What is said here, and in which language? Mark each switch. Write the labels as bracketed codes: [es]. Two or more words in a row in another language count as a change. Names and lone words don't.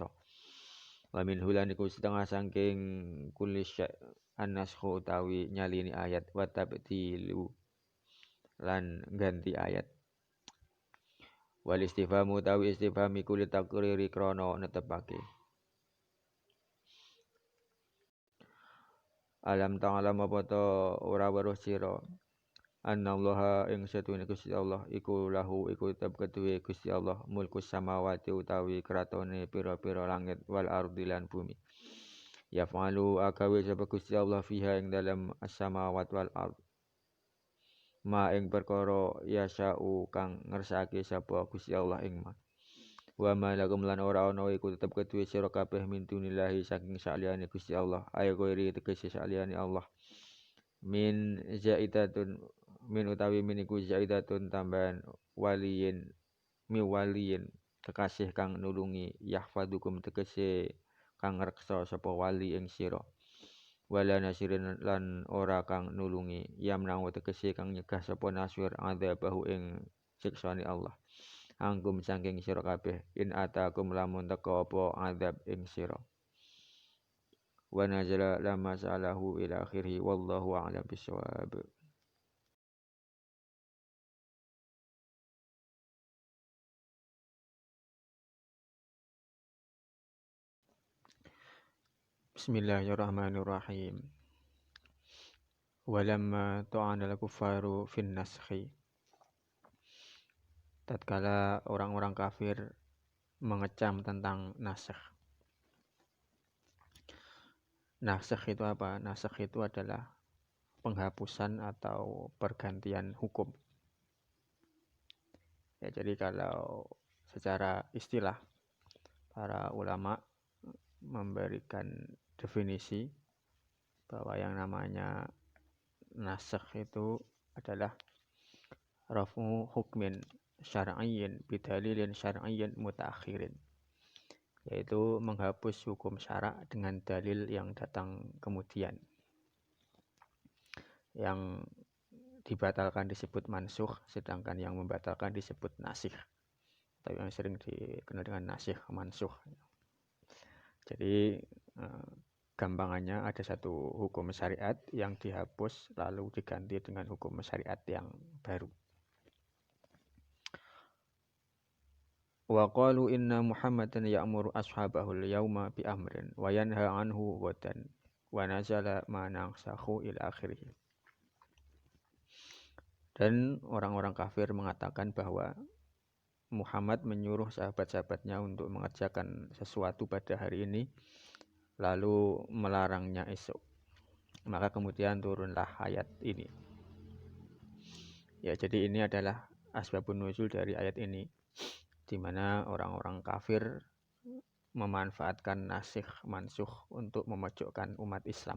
[ar] ومن هولان [jv] iku setengah saking [ar] كل شيء' [jv] annashu utawi nyalini ayat [ar] والتبديل [jv] lan ganti ayat [ar] والاستفهام [jv] utawi istifham iku litakriri krana netepake [ar] ألم تعلم [jv] apa ta ora weruh sira annallaha ing satune Gusti Allah iku lahu iku tetep keduwe Gusti Allah [ar] ملك السماوات [jv] utawi kratone pira-pira langit [ar] والأرض [jv] lan bumi yaf'alu agawe sapa Gusti Allah fiha ing dalam [ar] السماوات والأرض ما [jv] ing perkara yasa'u kang ngersakake sapa Gusti Allah ing ma [ar] وما لكم [jv] lan ora ana iku tetep keduwe sira kabeh [ar] من دون الله [jv] saking saliyane Gusti Allah [ar] أي غير [jv] tegese saliyane Allah [ar] من زائدة من [jv] utawi min iku zaidatun tambahan [ar] ولي من ولي [jv] kekasih kang nulungi yahfadukum tegese kang ngreksa sapa wali ing sira [ar] ولا نصير [jv] lan ora kang nulungi yamnang tegese kang nyegah sapa nasir adzabahu ing siksane Allah anggum saking sira kabeh [ar] إن أتاكم [jv] lamun teka apa azab ing sira [ar] ونزل لما سأله إلى آخره والله أعلم بالصواب. Bismillahirrahmanirrahim. ولما طعن الكفار في النسخ [id] tatkala orang-orang kafir mengecam tentang nasakh. Nasakh itu apa? Nasakh itu adalah penghapusan atau pergantian hukum. Ya, jadi kalau secara istilah para ulama memberikan definisi bahwa yang namanya nasakh itu adalah [ar] رفع حكم شرعي بدليل شرعي متأخر, [id] yaitu menghapus hukum syarak dengan dalil yang datang kemudian. Yang dibatalkan disebut mansukh, sedangkan yang membatalkan disebut nasikh, atau yang sering dikenal dengan [ar] ناسخ منسوخ. [id] Jadi gampangannya ada satu hukum syariat yang dihapus lalu diganti dengan hukum syariat yang baru. [ar] وقالوا إن محمدا يأمر أصحابه اليوم بأمر وينهى عنه غدا ونزل ما ننسخ إلى آخره. [id] Dan orang-orang kafir mengatakan bahwa Muhammad menyuruh sahabat-sahabatnya untuk mengerjakan sesuatu pada hari ini lalu melarangnya esok. Maka kemudian turunlah ayat ini. Ya, jadi ini adalah [ar] أسباب النزول [id] dari ayat ini, di mana orang-orang kafir memanfaatkan [ar] ناسخ منسوخ [id] untuk memojokkan umat Islam.